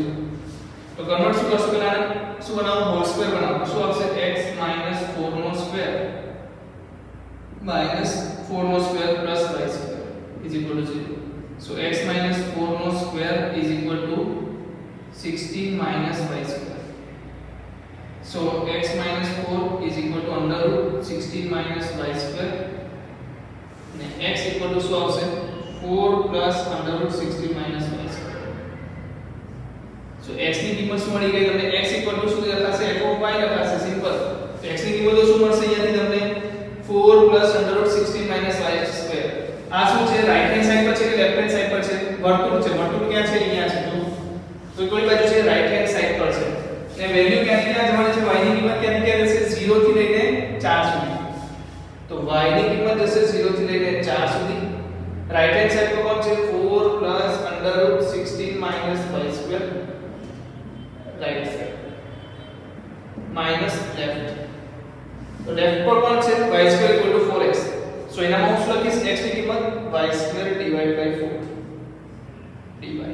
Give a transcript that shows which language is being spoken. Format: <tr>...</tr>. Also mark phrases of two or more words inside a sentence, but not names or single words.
<gu>તો કન્વર્ટ શું કરશો? પહેલા આને શું બનાવો?</gu> <en>whole square</en> <gu>બનાવો. શું આવશે? x - 4 નો સ્ક્વેર - 4 નો સ્ક્વેર + y2 = 0.</gu> <en>સો x - 4 નો સ્ક્વેર = 16 minus y square. So x minus 4 is equal to under root 16 minus y square. ને x equal to</en> <gu>શું આવશે</gu> <en>4 plus under root 16 minus y square.</en> <gu>So x ની કિંમત શું મળી ગઈ તમને x</gu> <en>equal to</en> <gu>શું લખાશે</gu> <en>f of y</en> <gu>લખાશે સિમ્પલ. તો x ની કિંમત શું મળશે અહીંયાથી તમને</gu> <en>4 plus under root 16 minus y square.</en> <gu>આ શું છે</gu> <en>right hand side</en> <gu>પર છે કે</gu> <en>left hand side</en> <gu>પર છે વર્તુળ છે વર્તુળ ક્યાં છે અહીંયા છે તો કોઈ બાજુ છે</gu> <en>right hand side</en> <gu>પર છે અને વેલ્યુ ક્યાંથી ક્યાં જવાની છે y ની કિંમત ક્યાંથી ક્યાં જશે 0 થી લઈને 4 સુધી તો y ની કિંમત જશે 0 થી લઈને 4 સુધી રાઈટ હેન્ડ સાઈડ પર કોણ છે</gu> <en>4 plus under root 16 minus y square right side minus left</en> <gu>તો લેફ્ટ પર કોણ છે</gu> <en>y square equal to 4x so</en> <gu>એનામાં હું શું લખીશ x ની કિંમત</gu> <en>y square divide by 4 dy</en>